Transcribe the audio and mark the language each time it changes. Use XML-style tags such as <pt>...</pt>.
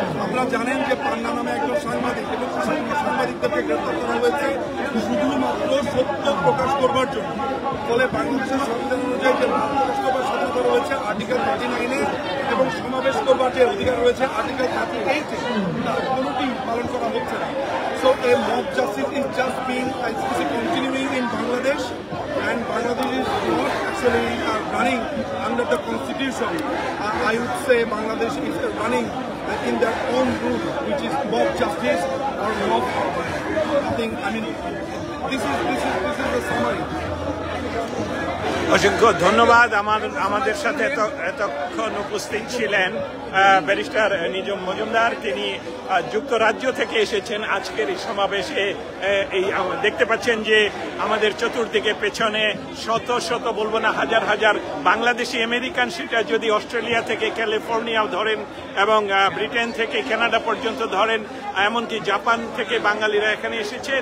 <bn>আপনারা জানেন যে পান্না নামে একজন সাংবাদিক এবং সাংবাদিকদেরকে গ্রেফতার করা হয়েছে শুধুমাত্র সত্য প্রকাশ করবার জন্য। ফলে বাংলাদেশের সংবিধান অনুযায়ী যে প্রকাশ করবার স্বাধীনতা রয়েছে আর্টিকেল 39-এ, এবং সমাবেশ করবার যে অধিকার রয়েছে আর্টিকেল 38-এ, তার কোনোটি পালন করা হচ্ছে না।</bn> <en>So a mob justice is just being continuing in Bangladesh, and Bangladesh is not actually running under the constitution. I would say Bangladesh is running in their own rule, which is mob justice or mob nothing. I mean, this is the summary.</en> <bn>অসংখ্য ধন্যবাদ। আমাদের সাথে এতক্ষণ উপস্থিত ছিলেন barrister নিজম মজুমদার। তিনি যুক্তরাজ্য থেকে এসেছেন আজকের এই সমাবেশে। দেখতে পাচ্ছেন যে আমাদের চতুর্দিকে পেছনে শত শত, বলবো না হাজার হাজার বাংলাদেশি আমেরিকান, সেটা যদি অস্ট্রেলিয়া থেকে ক্যালিফোর্নিয়াও ধরেন এবং ব্রিটেন থেকে কানাডা পর্যন্ত ধরেন, এমনকি জাপান থেকে বাঙালিরা এখানে এসেছে।</bn>